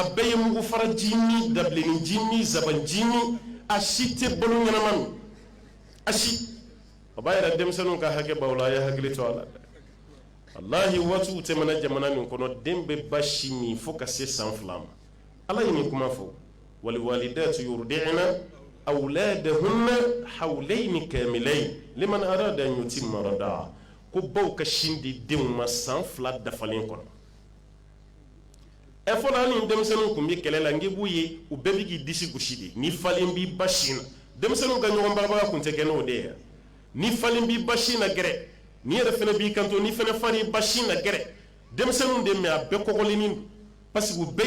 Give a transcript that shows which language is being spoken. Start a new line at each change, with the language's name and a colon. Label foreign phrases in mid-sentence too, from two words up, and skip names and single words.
Bambara: bɛɛ ye mugu faraji ni dabilenninji ni zabanji ni a si tɛ balo ɲɛnama min a si o b'a yɛrɛ denmisɛnninw ka hakɛ b'aw la a ye hakili to a la dɛ walahi waatiw tɛmɛna jamana min kɔnɔ den bɛ ba si min fo ka se san 2 ma ala ye nin kuma fɔ
Arabic: والوالدات يرضعن أولادهن حولين كاملين لمن أراد أن يتم الرضاعة
Bambara: ko baw ka sin di denw ma san 2 dafalen kɔnɔ fɔlɔ ni denmisɛnninw tun bɛ kɛlɛ la ngi b'u ye u bɛɛ bɛ k'i disi gosi de ni falen b'i ba sin na denmisɛnninw ka ɲɔgɔn barabaga tun tɛ kɛ n'o de ye ni falen b'i ba sin na gɛrɛ ni yɛrɛ fana b'i kanto ni fana fari ba sin na gɛrɛ denmisɛnninw de mɛ a bɛɛ kɔgɔlenin don
French: parce que
Bambara: u bɛɛ